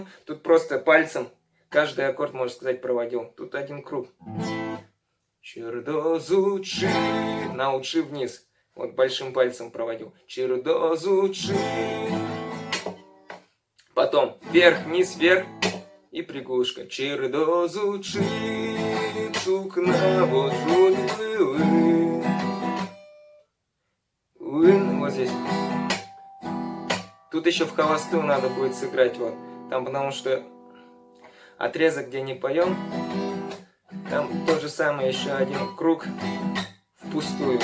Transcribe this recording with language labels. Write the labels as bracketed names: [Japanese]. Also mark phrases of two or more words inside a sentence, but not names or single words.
[Russian] Тут просто пальцем каждый аккорд, можно сказать, проводил. Тут один круг. [Udmurt] Чердозу чи. [Russian] На учи вниз. Вот большим пальцем проводил. [Udmurt] Чердозу чи. [Russian] Потом вверх, вниз, вверх. И приглушка. [Udmurt] Чердозу чи. Чук навожу вы. [Russian] Вот здесь. Тут еще в холостую надо будет сыграть. Вот. Там потому что отрезок, где не поем. Там то же самое, еще один круг впустую.